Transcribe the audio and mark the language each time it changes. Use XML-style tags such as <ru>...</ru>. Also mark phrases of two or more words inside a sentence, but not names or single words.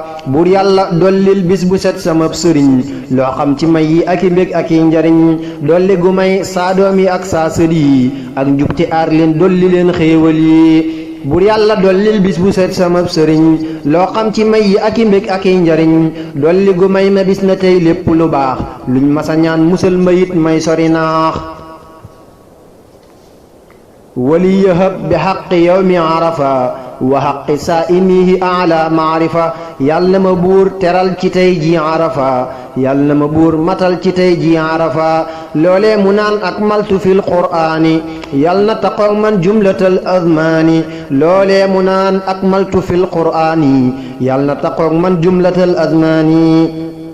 <wo>Buur Yàlla dollil bis bu set sama sëriñ loo xam ci may yi ak i mbég ak i njariñ, dolli gu may saa doom yi ak saa sët yi ak njub te aar leen dolli leen xéewal yi. Buur Yàlla dollil bis bu set sama sëriñ loo xam ci may yi ak i mbég ak i njariñ, dolli gu may ma bis na tey lépp lu baax luñ masa ñaan musal ma it may sori naax.</wo> <ar>وليهب بحق يوم عرفة وحق صائمه أعلى معرفة.</ar> <wo>Yàlla na ma buur teral ci tey ji Arafa, Yàlla na ma buur matal ci tey ji Arafa. Loolee mu naan</wo> <ar>أكملت في القرآن,</ar> <wo>Yàlla na taqoog</wo> <ar>من جملة الأزمان.</ar> <wo>Loolee mu naan</wo> <ar>أكملت في القرآن,</ar> <wo>Yàlla na taqoog</wo> <ar>من جملة الأزمان.</ar>